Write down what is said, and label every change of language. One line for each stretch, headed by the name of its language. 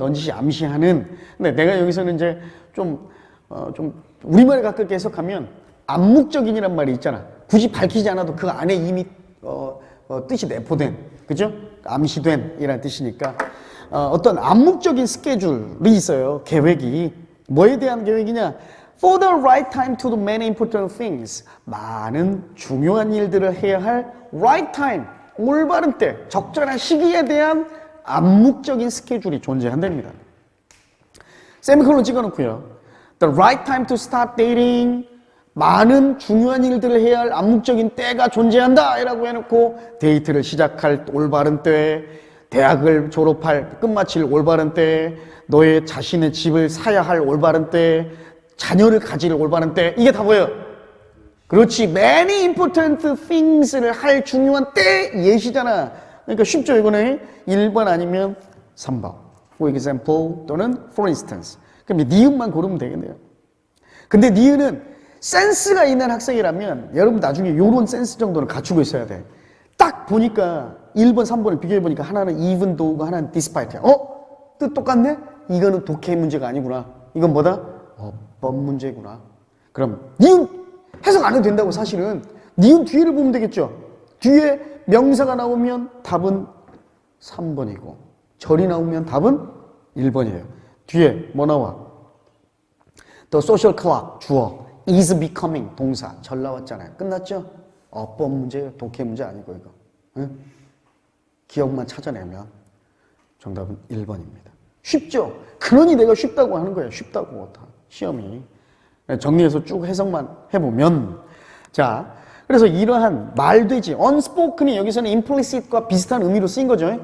Korean: 넌지시 암시하는. 근데 내가 여기서는 이제 좀 우리말에 가깝게 해석하면 암묵적인이란 말이 있잖아. 굳이 밝히지 않아도 그 안에 이미 뜻이 내포된, 그죠? 암시된 이라는 뜻이니까 어떤 암묵적인 스케줄이 있어요. 계획이. 뭐에 대한 계획이냐?
English: For the right time to do many important things.
Korean: 많은 중요한 일들을 해야 할 right time, 올바른 때, 적절한 시기에 대한 암묵적인 스케줄이 존재한답니다. 세미콜론 찍어놓고요.
English: The right time to start dating.
Korean: 많은 중요한 일들을 해야 할 암묵적인 때가 존재한다 라고 해놓고 데이트를 시작할 올바른 때, 대학을 졸업할 끝마칠 올바른 때, 너의 자신의 집을 사야 할 올바른 때, 자녀를 가질 올바른 때, 이게 다 뭐예요? 그렇지.
English: many important things
Korean: 를 할 중요한 때 예시잖아. 그러니까 쉽죠 이거는. 1번 아니면 3번.
English: For example
Korean: 또는
English: for instance.
Korean: 그럼 니은만 고르면 되겠네요. 근데 니은은 센스가 있는 학생이라면 여러분 나중에 이런 센스 정도는 갖추고 있어야 돼. 딱 보니까 1번, 3번을 비교해보니까 하나는 even though고 하나는 despite야. 뜻 똑같네? 이거는 독해 문제가 아니구나. 이건 뭐다? 법 문제구나. 그럼 니은 해석 안 해도 된다고 사실은. 니은 뒤를 보면 되겠죠. 뒤에 명사가 나오면 답은 3번이고 절이 나오면 답은 1번이에요. 뒤에 뭐 나와?
English: The social clock
Korean: 주어,
English: is becoming
Korean: 동사, 절 나왔잖아요. 끝났죠? 법 문제예요. 독해 문제 아니고 이거. 응? 기억만 찾아내면 정답은 1번입니다. 쉽죠? 그러니 내가 쉽다고 하는 거예요. 쉽다고 다 시험이. 정리해서 쭉 해석만 해보면, 자, 그래서 이러한 말되지, unspoken이 여기서는 implicit과 비슷한 의미로 쓰인 거죠.